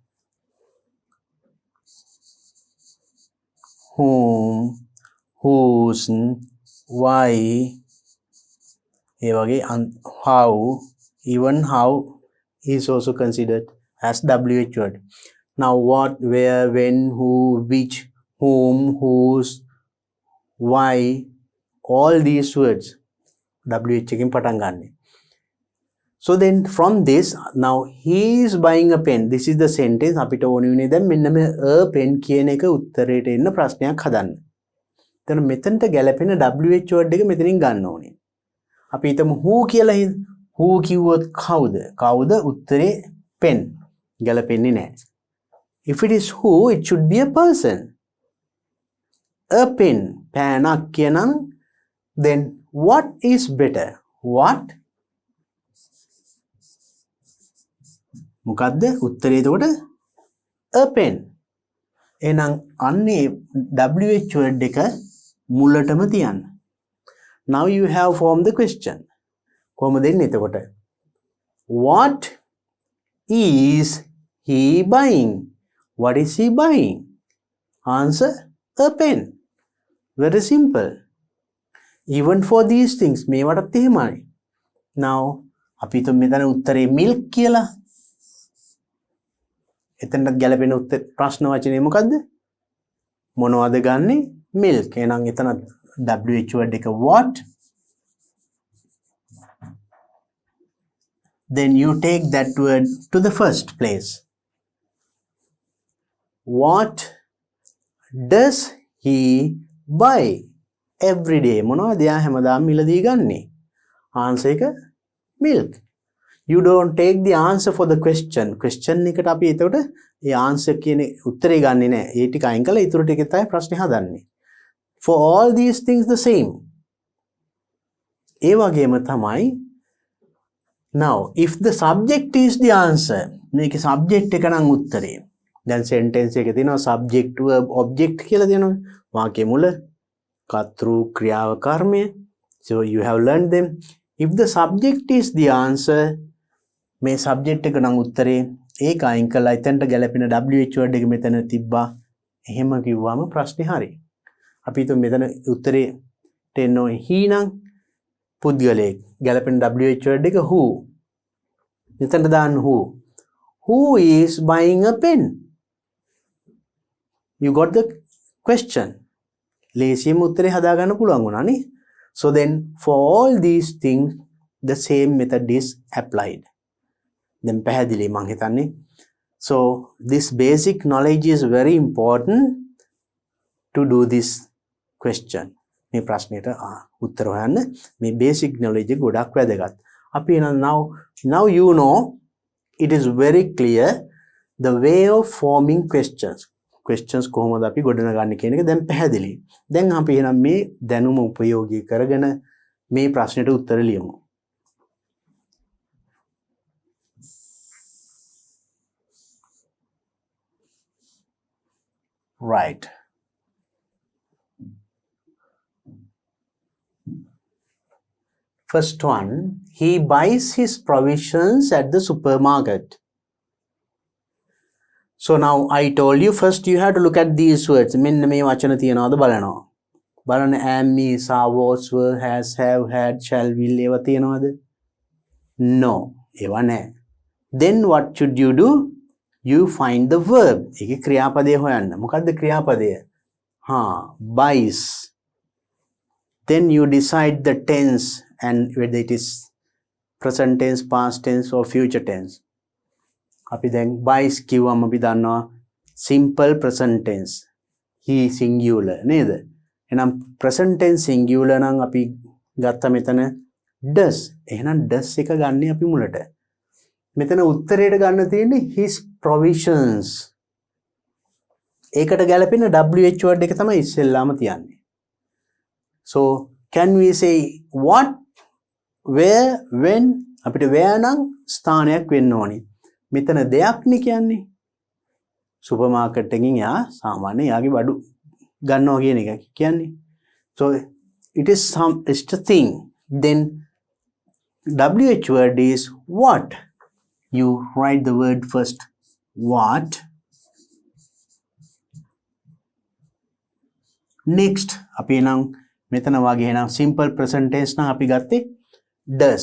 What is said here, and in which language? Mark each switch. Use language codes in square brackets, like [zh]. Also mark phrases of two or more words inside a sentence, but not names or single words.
[en] Whom, whose, why, how, even how is also considered as WH word. Now what, where, when, who, which, whom, whose, why, all these words WH [si] එකෙන් පටන් ගන්න. [en] So then from this, now he is buying a pen. This is the sentence. [si] අපිට ඕනේ උනේ දැන් මෙන්න මේ [en] a pen [si] කියන එක උත්තරේට එන්න ප්‍රශ්නයක් හදන්න. එතන මෙතනට ගැලපෙන [en] WH word [si] එක මෙතනින් ගන්න ඕනේ. අපි හිතමු who කියලා who කිව්වොත් කවුද? කවුද උත්තරේ pen. ගැලපෙන්නේ නැහැ. [en] If it is who, it should be a person. A pen. [si] පෑනක් කියනනම් [en] then what is better? What? [si] මොකද්ද උත්තරේ එතකොට? [en] A pen. [si] එහෙනම් අන්නේ [en] WH word [si] එක මුලටම තියන්න. [en] Now you have formed the question. [si] කොහොමද එන්නේ එතකොට? [en] What is he buying? What is he buying? Answer, a pen. Very simple. Even for these things [si] මේවටත් එහෙමයි. Now අපි හිතමු මෙතන උත්තරේ milk කියලා. එතනට ගැලපෙන උත්තර ප්‍රශ්න වචනේ මොකද්ද? මොනවද ගන්නෙ? milk. එහෙනම් එතන [en] WH word [si] එක what? [en] Then you take that word to the first place. What does he buy every day? [si] මොනවද යා හැමදාම මිලදී ගන්නෙ? Answer එක milk. [en] You don't take the answer for the question. [si] Question එකට අපි එතකොට ඒ answer කියන උත්තරේ ගන්නෙ නෑ. ඒ ටික අයින් කරලා ඊටු ටික තමයි ප්‍රශ්නේ හදන්නේ. [en] For all these things the same. [si] ඒ වගේම තමයි [en] now if the subject is the answer, [si] මේකේ subject එක නම් උත්තරේ. දැන් sentence එකේ තියෙනවා [en] subject verb object [si] කියලා දෙනවා. වාක්‍ය මුල කර්තෘ ක්‍රියාව කර්මය. [en] So you have learned them. If the subject is the answer, [si] මේ subject එක නම් උත්තරේ ඒක අයින් කරලා එතනට ගැලපෙන [en] WH word [si] එක මෙතන තිබ්බා. එහෙම කිව්වම ප්‍රශ්නේ හරි. අපි හිතමු මෙතන උත්තරේ තෙන්නෝ he නම් පුද්ගලයෙක් ගැලපෙන [en] WH word [si] එක who. මෙතනට දාන්න [en] who. Who is buying a pen? You got the question. [si] ලේසියෙන්ම උත්තරේ හදාගන්න පුළුවන් වුණා නේ. [en] So then for all these things the same method is applied. [si] Then පැහැදිලි මං හිතන්නේ. [en] So this basic knowledge is very important to do this question. [si] මේ ප්‍රශ්නෙට උත්තර හොයන්න මේ [en] basic knowledge [si] ගොඩක් වැදගත්. [en] අපි now you know it is very clear the way of forming questions [si] කොහොමද අපි ගොඩනගන්නේ කියන එක දැන් පැහැදිලි. දැන් අපි එහෙනම් මේ දැනුම උපයෝගී කරගෙන මේ ප්‍රශ්නෙට උත්තර ලියමු. [en] Right. First one, he buys his provisions at the supermarket. So now I told you first you have to look at these words. [si] මෙන්න මේ වචන තියනවාද බලනවා. බලන්න [en] am, is, are, was, were, has, have, had, shall, will [si] ඒවා තියනවාද? No. ඒවා නැහැ. [en] Then what should you do? You find the verb. [si] ඒකේ ක්‍රියාපදය හොයන්න. මොකද්ද ක්‍රියාපදය? [en] buys. Then you decide the tense and whether it is present tense, past tense or future tense. [si] අපි දැන් buys කිව්වම අපි දන්නවා [en] simple present tense. [si] He singular නේද? එහෙනම් [en] present tense singular [si] නම් අපි ගත්ත මෙතන does. එහෙනම් does එක ගන්න අපි මුලට. මෙතන උත්තරයට ගන්න තියෙන්නේ [en] his provisions. [si] ඒකට ගැලපෙන WH word එක තමයි ඉස්සෙල්ලාම තියන්නේ. [en] So can we say what, where, when? [si] අපිට where නම් ස්ථානයක් වෙන්න ඕනේ. මෙතන දෙයක් නේ කියන්නේ. සුපර් මාකට් එකකින් යා සාමාන්‍ය යාගේ බඩු ගන්නවා කියන එක කියන්නේ. [en] So it is it's a thing. Then WH word is what. You write the word first. [si] What. Next අපි නම් මෙතන වගේ එනවා [en] simple present tense [si] නම් අපි ගත්තේ does.